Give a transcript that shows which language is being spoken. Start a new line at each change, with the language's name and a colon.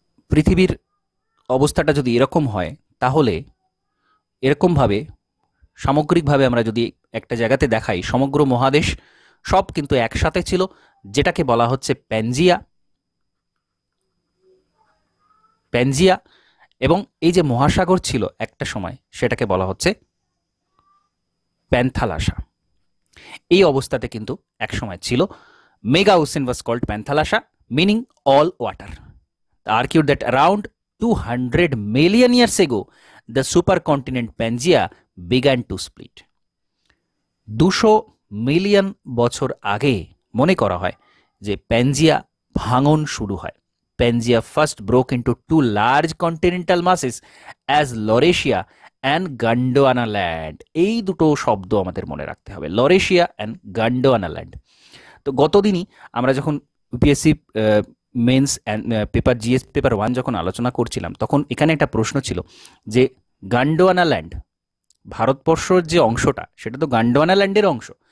Bangla: পৃথিবীর অবস্থাটা যদি এরকম হয়, তাহলে এরকমভাবে সামগ্রিকভাবে আমরা যদি একটা জায়গাতে দেখাই, সমগ্র মহাদেশ সব কিন্তু একসাথে ছিল, যেটাকে বলা হচ্ছে প্যানজিয়া, এবং এই যে মহাসাগর ছিল একটা সময়, সেটাকে বলা হচ্ছে প্যান্থালাসা। এই অবস্থাতে কিন্তু এক সময় ছিল।
English: Mega ocean was called Panthalassa, meaning all water. Argued that around 200 million years ago, the supercontinent Pangaea began to split.
Bangla: 200 million বছর আগে মনে করা হয় যে প্যানজিয়া ভাঙন শুরু হয়।
English: Pangaea first broke into two large continental masses as Laurasia and Gondwana land.
Bangla: এই দুটো শব্দ আমাদের মনে রাখতে হবে, Laurasia and Gondwana land. তো গতদিনই আমরা যখন UPSC men's paper GS paper 1 যখন আলোচনা করছিলাম, তখন এখানে একটা প্রশ্ন ছিল যে গন্ডোয়ানা ল্যান্ড, ভারতবর্ষের যে অংশটা সেটা তো গন্ডোয়ানা ল্যান্ডের অংশ।